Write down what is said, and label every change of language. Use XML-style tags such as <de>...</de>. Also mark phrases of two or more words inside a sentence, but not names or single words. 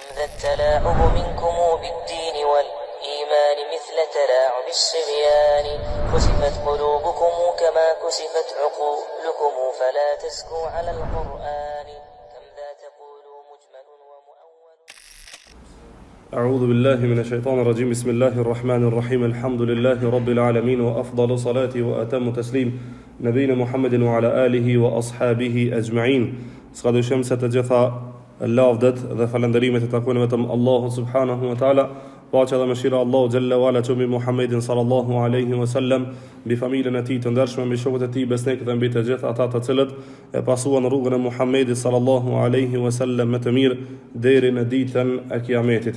<ar>ذا التلاعب منكم بالدين والإيمان مثل تلاعب الصبيان كسفت قلوبكم كما كسفت عقولكم فلا تزكوا على القرآن كم ذا تقول مجمل ومؤول. أعوذ بالله من الشيطان الرجيم. بسم الله الرحمن الرحيم. الحمد لله رب العالمين وأفضل صلاة وأتم تسليم نبينا محمد وعلى آله وأصحابه أجمعين.</ar> <sq>Ska dyshim se të gjitha lavdet dhe falënderimet e takojnë vetëm Allahut</sq> <ar>سبحانه وتعالى,</ar> <sq>paqja dhe mëshira</sq> <ar>الله جل وعلا</ar> <sq>qumi Muhammedin</sq> <ar>صلى الله عليه وسلم,</ar> <sq>mbi familjen e tij të ndershme, mbi shokët e tij besnik dhe mbi të gjithë ata të cilët e pasuan rrugën e Muhammedit</sq> <ar>صلى الله عليه وسلم</ar> <sq>me të mirë deri në ditën e Kiametit.</sq>